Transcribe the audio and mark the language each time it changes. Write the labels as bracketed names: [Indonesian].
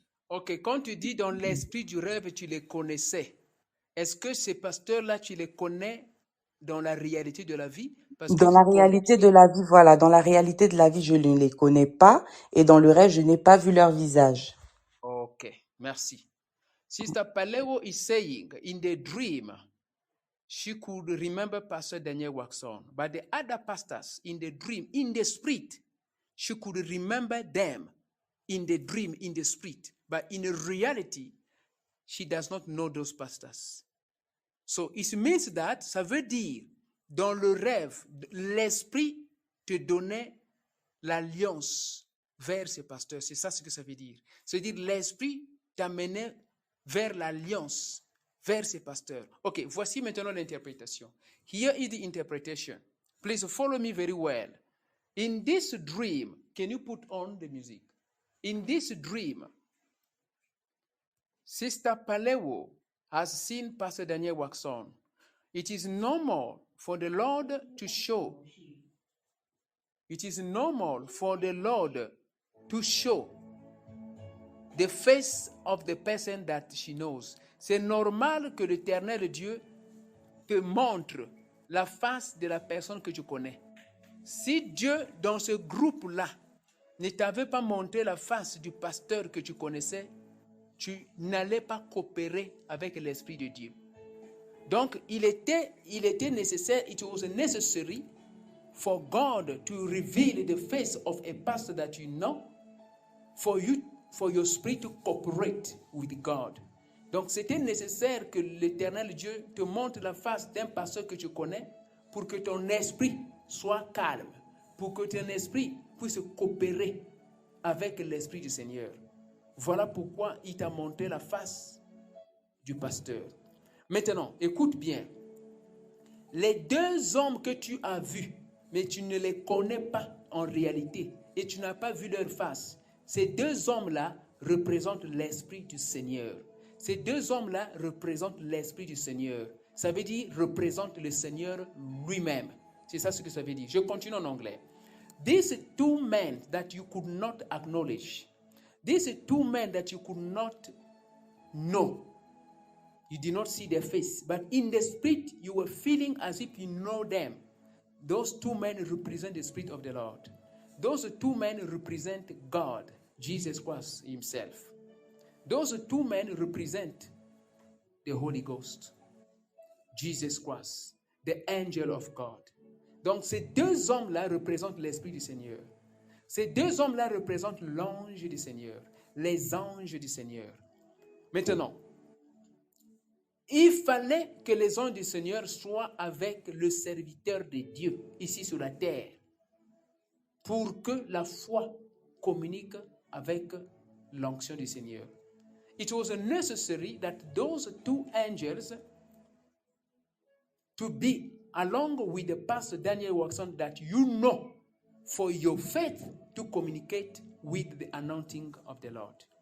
[French] Ok, quand tu dis dans l'esprit du rêve, tu les connaissais, est-ce que ces pasteurs-là, tu les connais dans la réalité de la vie? Parce que Dans la vous réalité de la vie, voilà, dans la réalité de la vie, je ne les connais pas et dans le rêve, je n'ai pas vu leur visage. Ok, merci. [English] Sister Paleo is saying in the dream, she could remember Pastor Daniel Waxon, but the other pastors in the dream, in the spirit, she could remember them in the dream, in the spirit, but in reality, she does not know those pastors. So it means that, [French] ça veut dire, dans le rêve, l'esprit te donnait l'alliance vers ces pasteurs. C'est ça ce que ça veut dire. C'est-à-dire l'esprit t'amenait vers l'alliance, vers ces pasteurs. Ok, voici maintenant l'interprétation. [English] Here is the interpretation. Please follow me very well. In this dream, can you put on the music? In this dream, Sister Paleo has seen Pastor Daniel Waxon. It is normal for the Lord to show. It is normal for the Lord to show the face of the person that she knows. [French] C'est normal que l'Éternel Dieu te montre la face de la personne que tu connais. Si Dieu, dans ce groupe-là, ne t'avait pas montré la face du pasteur que tu connaissais, tu n'allais pas coopérer avec l'Esprit de Dieu. Donc, il était nécessaire, [English] it was necessary for God to reveal the face of a pastor that you know, for your spirit to cooperate with God. [French] Donc, c'était nécessaire que l'Éternel Dieu te montre la face d'un pasteur que tu connais pour que ton esprit soit calme, pour que ton esprit puisse coopérer avec l'Esprit du Seigneur. Voilà pourquoi il t'a montré la face du pasteur. Maintenant, écoute bien. Les deux hommes que tu as vus, mais tu ne les connais pas en réalité et tu n'as pas vu leur face, ces deux hommes-là représentent l'Esprit du Seigneur. Ces deux hommes-là représentent l'Esprit du Seigneur. Ça veut dire représentent le Seigneur lui-même. C'est ça ce que ça veut dire. Je continue en anglais. [English] These two men that you could not acknowledge, these two men that you could not know, you did not see their face, but in the spirit you were feeling as if you know them. Those two men represent the Spirit of the Lord. Those two men represent God, Jesus Christ himself. Those two men represent the Holy Ghost, Jesus Christ, the angel of God. [French] Donc ces deux hommes-là représentent l'Esprit du Seigneur. Ces deux hommes-là représentent l'ange du Seigneur, les anges du Seigneur. Maintenant, il fallait que les anges du Seigneur soient avec le serviteur de Dieu ici sur la terre pour que la foi communique avec l'onction du Seigneur. [English] It was necessary that those two angels to be along with the pastor Daniel Waxon that you know for your faith to communicate with the anointing of the Lord.